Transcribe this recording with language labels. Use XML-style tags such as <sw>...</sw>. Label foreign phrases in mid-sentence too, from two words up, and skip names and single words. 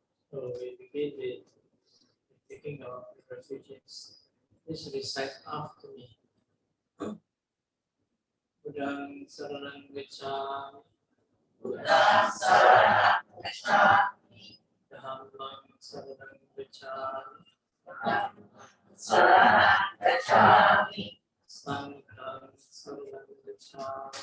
<en>So we begin with taking of the refugees. Please recite after me.</en> <pi>Buddhang saranang gacchami. Buddhang saranang gacchami. Dhammang saranang gacchami. Saranang gacchami. Sanghang saranang gacchami.</pi>